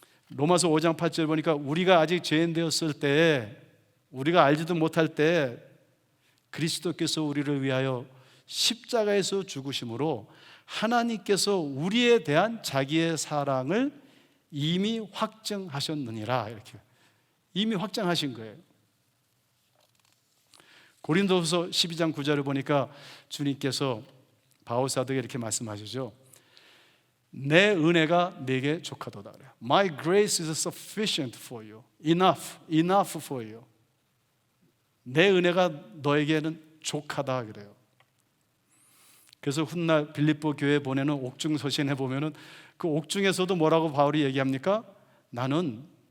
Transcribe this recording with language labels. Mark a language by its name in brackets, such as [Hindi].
[Korean] 로마서 5장 8절 보니까 우리가 아직 죄인 되었을 때, 우리가 알지도 못할 때 그리스도께서 우리를 위하여 십자가에서 죽으심으로 하나님께서 우리에 대한 자기의 사랑을 이미 확정하셨느니라. 이렇게 이미 확정하신 거예요. 고린도후서 12장 9절을 보니까 주님께서 바울 사도에게 이렇게 말씀하시죠. 내 은혜가 내게 족하도다. [English] My grace is sufficient for you. Enough for you. [Korean] 내 은혜가 너에게는 족하다 그래요. 그래서 훗날 빌립보 교회에 보내는 옥중 서신에 보면은 그 옥중에서도 뭐라고 바울이 얘기합니까? 나는